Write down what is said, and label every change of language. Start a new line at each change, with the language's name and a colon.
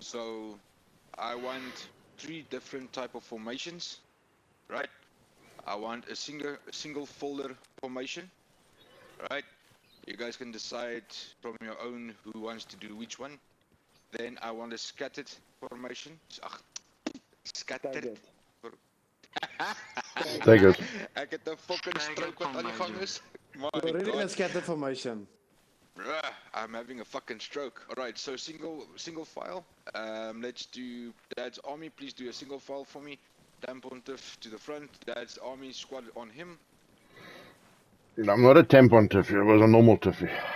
English: So, I want 3 different type of formations, right? I want a single folder formation, right? You guys can decide from your own who wants to do which one. Then I want a scattered formation. Scattered. Staggered.
Afrikaans: Ek het 'n fucking stroke wat aan die gang is.
English: You're already in a scattered formation. Bruh, I'm having a fucking stroke. Alright, so single file. Let's do Dad's army. Please do a single file for me. Dan Pontiff to the front. Dad's army squad on him. I'm not a tampon tiffy, it was a normal tiffy.